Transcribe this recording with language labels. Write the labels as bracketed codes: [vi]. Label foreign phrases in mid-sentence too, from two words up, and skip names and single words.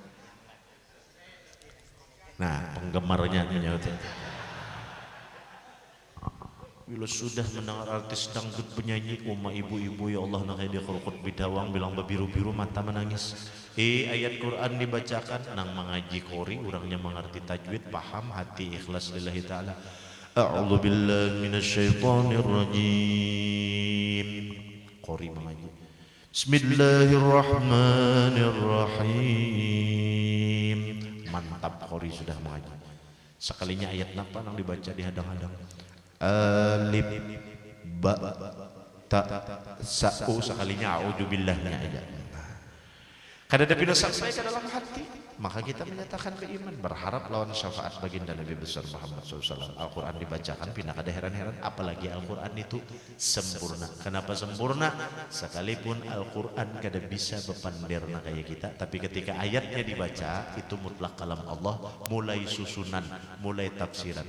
[bjn] Nah penggemarnya menyebut bila sudah mendengar artis dangdut penyanyi uma ibu-ibu [ar] يا الله [bjn] nang kayak dia kerukut bidawang bilang berbiru-biru mata menangis. Ayat Quran dibacakan nang mengaji kori orangnya mengerti tajwid paham hati ikhlas [ar] لله تعالى. أعوذ بالله من الشيطان الرجيم. [bjn] Kori mengaji Bismillahirrahmanirrahim. Mantap kori sudah mengaji. Sekalinya ayat napa nang dibaca dihadang-hadang. Alif ba ta sa sekalinya a'udzubillahnya aja. Kada ada pina sampai ke dalam hati, maka kita menyatakan beriman, berharap lawan syafaat baginda Nabi besar Muhammad SAW. Al-Quran dibacakan, pina kada heran-heran, apalagi Al-Quran itu sempurna. Kenapa sempurna? Sekalipun Al-Quran kada bisa bepanderna kayak kita, tapi ketika ayatnya dibaca, itu mutlak kalam Allah, mulai susunan, mulai tafsiran.